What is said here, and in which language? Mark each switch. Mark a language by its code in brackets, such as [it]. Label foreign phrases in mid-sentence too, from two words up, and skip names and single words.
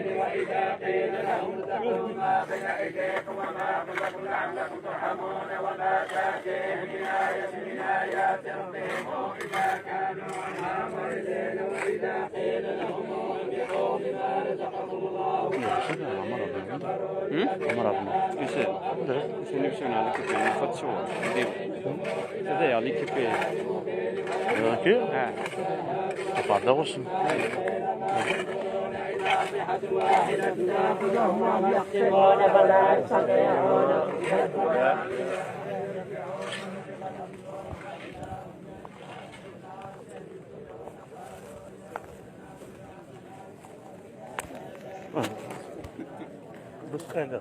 [ar] وإذا قيل لهم اتقوا ما بين أيديكم وما خلفكم لعلكم ترحمون وما تأتيهم من آية من آيات ربهم إذا كانوا عنها معرضين. وإذا قيل لهم انفقوا مما رزقكم الله [sv] Det är lite fel. Är det kul? Ja. Jag fattar också. [ar] ناصحة واحدة تأخذهم وهم يخطبون فلا يستطيعون بس خالد